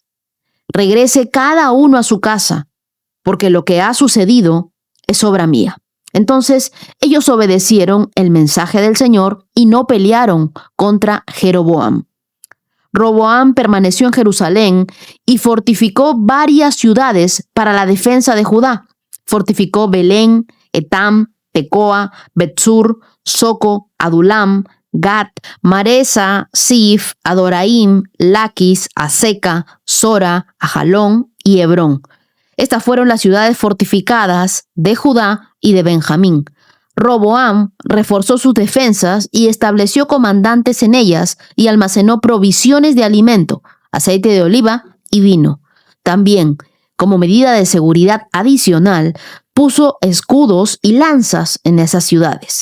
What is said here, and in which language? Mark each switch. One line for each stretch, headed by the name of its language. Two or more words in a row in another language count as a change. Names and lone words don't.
Spanish: Regrese cada uno a su casa, porque lo que ha sucedido es obra mía. Entonces ellos obedecieron el mensaje del Señor y no pelearon contra Jeroboam. Roboam permaneció en Jerusalén y fortificó varias ciudades para la defensa de Judá. Fortificó Belén, Etam, Tecoa, Betsur, Soco, Adulam, Gat, Maresa, Sif, Adoraim, Laquis, Aseca, Sora, Ajalón y Hebrón. Estas fueron las ciudades fortificadas de Judá y de Benjamín. Roboam reforzó sus defensas y estableció comandantes en ellas y almacenó provisiones de alimento, aceite de oliva y vino. También, como medida de seguridad adicional, puso escudos y lanzas en esas ciudades.